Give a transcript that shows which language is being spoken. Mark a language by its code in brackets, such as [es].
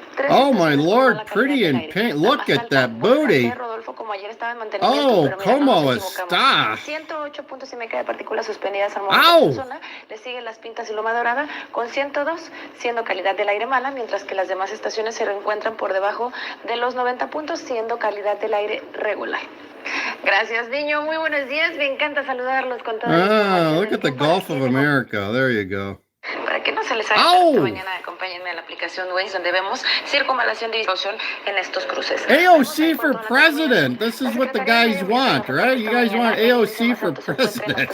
[en] Oh my Lord, pretty in pink. Look at that booty. Oh, [es] ¿cómo está? 108 puntos y media de partículas suspendidas al momento en la zona. Le siguen Las Pintas y Loma Dorada con 102, siendo calidad del aire mala, mientras que las demás estaciones se encuentran por debajo de los 90 puntos, siendo calidad del aire regular. Gracias, niño. Muy buenos días. Me encanta saludarlos con toda la información. [en] Look at the Gulf of America. There you go. [es] Para que no se les haga esta mañana, acompáñenme a la aplicación Waze, donde vemos circunvalación de distorsión en estos cruces. [en] AOC for president. This is what the guys want, right? You guys want AOC for president.